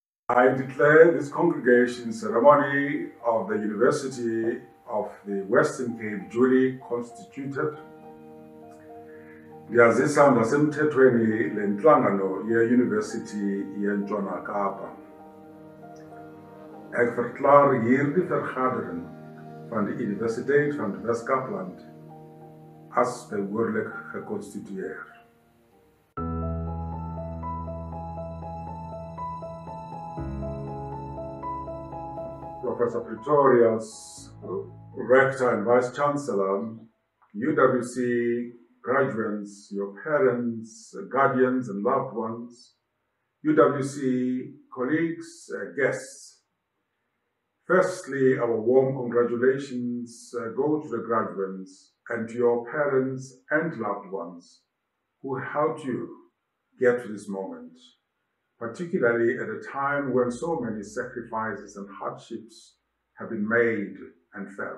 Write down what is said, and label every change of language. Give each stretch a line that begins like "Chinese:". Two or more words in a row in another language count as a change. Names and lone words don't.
English: I declare this congregation ceremony of the University of the Western Cape duly constituted.
Xhosa: Ndiyazisa ngasemthethweni le nhlangano ye-University yeNtshona Kapa.
Afrikaans: Ek verklaar hier die vergadering van die Universiteit van die Wes-Kaapland as behoorlik geconstitueer.
English: Professor Pretorius, Rector and Vice Chancellor, UWC graduates, your parents, guardians and loved ones, UWC colleagues, guests. Firstly, our warm congratulations go to the graduates and to your parents and loved ones who helped you get to this moment, particularly at a time when so many sacrifices and hardships have been made and felt.